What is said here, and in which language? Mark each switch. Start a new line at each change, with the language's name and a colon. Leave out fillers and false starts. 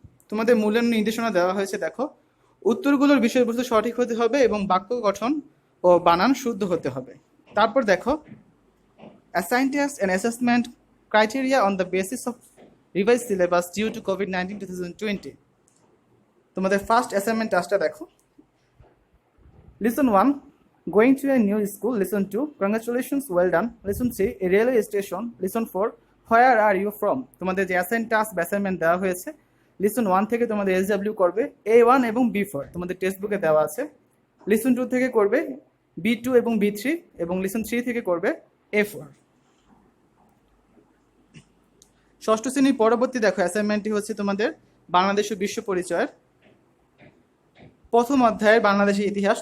Bangla: তোমাদের মূল্যায়ন নির্দেশনা দেওয়া হয়েছে, দেখো। উত্তরগুলোর বিষয়বস্তু সঠিক হতে হবে এবং বাক্য গঠন ও বানান শুদ্ধ হতে হবে। তারপর দেখো,
English: assign test and assessment criteria on the basis of revised syllabus due to COVID-19 2020.
Bangla: তোমাদের ফার্স্ট অ্যাসাইনমেন্ট টাস্কটা দেখো।
English: Lesson 1, going to a new school. Lesson 2, congratulations, well done. Lesson 3, a railway station. Lesson 4, where are you from?
Bangla: তোমাদের যে assign task বা assignment দেওয়া হয়েছে, Lesson 1 থেকে তোমাদের SW করবে A1 এবং B4, তোমাদের টেক্সট বুকে দেওয়া আছে। Lesson 2 থেকে করবে B2 এবং B3, এবং Lesson 3 থেকে করবে A4। ষষ্ঠ শ্রেণীর পরবর্তী দেখো অ্যাসাইনমেন্টটি হচ্ছে তোমাদের বাংলাদেশ ও বিশ্ব পরিচয়ের প্রথম অধ্যায়ের বাংলাদেশের ইতিহাস।